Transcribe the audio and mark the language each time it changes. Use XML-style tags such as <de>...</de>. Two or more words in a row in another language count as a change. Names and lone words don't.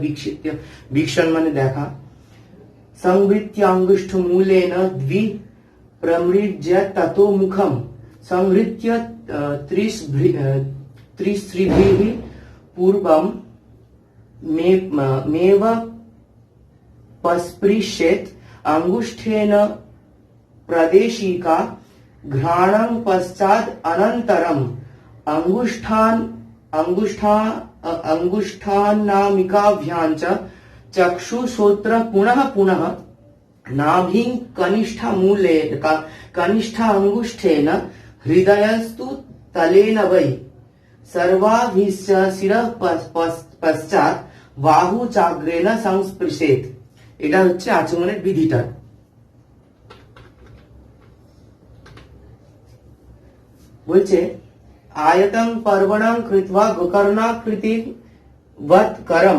<bn>বিক্ষণ মানে দেখা।</bn> <sa>সংহৃত্য অঙ্গুষ্ঠ মূলেন দ্বি প্রমৃজ্য ততো মুখম সংহৃত্য ত্রিস্ত্রিভিঃ পূর্বম মেव पस्पृशेत अंगुष्ठेन प्रदेशिका घ्राणं पश्चात् अनन्तरम अंगुष्ठानामिकाभ्यां च चक्षुश्रोत्र पुनः पुनः नाभिं कनिष्ठ अंगुष्ठेन हृदयस्तु तलेन वै सर्वाभिश्च शिरः पश्चाৎ বাহু চাগ্রেণ সংস্পৃশেত।</sa> <bn>এটা হচ্ছে আচমনের বিধিটা।</bn> <sa>বলছে আয়তং পর্বণং কৃত্বা গোকর্ণাকৃতি বৎ করম।</sa>